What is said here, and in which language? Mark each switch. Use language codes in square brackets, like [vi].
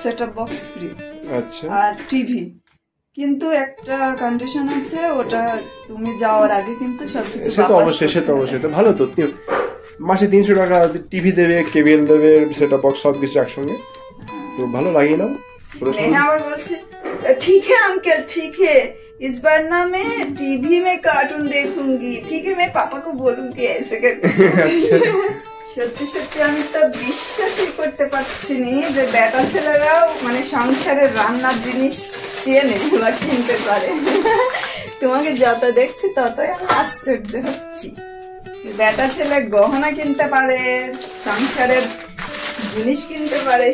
[bn] Setup box free. আচ্ছা, আর TV, কিন্তু একটা কন্ডিশন আছে, ওটা তুমি যাওয়ার আগে কিন্তু সবকিছু সে তো অবশ্যই, সে তো অবশ্যই, তো ভালো তো। মাসে 300 টাকা টিভি দেবে, কেবল দেবে, সেটআপ বক্স, সবকিছু একসঙ্গে, তো ভালো লাগে না? আবার বলছে [hi] ठीक है अंकल ठीक है, इस बार ना मैं टीवी में कार्टून देखूंगी, ठीक है मैं पापा को बोलूंगी ऐसे करके। [bn] সত্যি সত্যি আমি তো বিশ্বাসই করতে পারছি না যে বেটা ছেলেরাও মানে সংসারের রান্নার জিনিস চেনে বা কিনতে পারে। তোমাকে যত দেখছি ততই আমি আশ্চর্য হচ্ছি। বেটা ছেলে গহনা কিনতে পারে, সংসারের জিনিস কিনতে পারে।